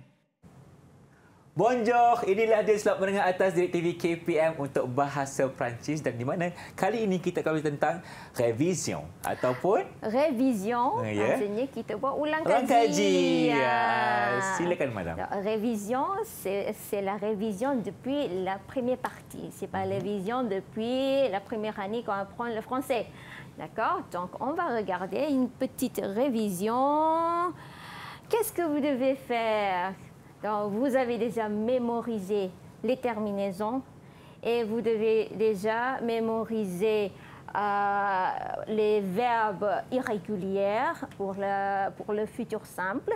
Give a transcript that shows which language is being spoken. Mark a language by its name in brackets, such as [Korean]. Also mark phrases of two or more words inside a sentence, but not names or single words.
[Malay] Bonjour, inilah dia slot menengah atas Direct TV KPM untuk bahasa Perancis dan di mana kali ini kita akan tentang revision ataupun Révision, Ya. maksudnya kita buat ulang ulang kaji. kaji. Silakan madam. [French] Révision, c'est la révision depuis la première partie. C'est pas la révision depuis la première année qu'on apprend le français. D'accord? Donc, on va regarder une petite révision. Qu'est-ce que vous devez faire? Donc, vous avez déjà mémorisé les terminaisons et vous devez déjà mémoriser les verbes irréguliers pour le futur simple.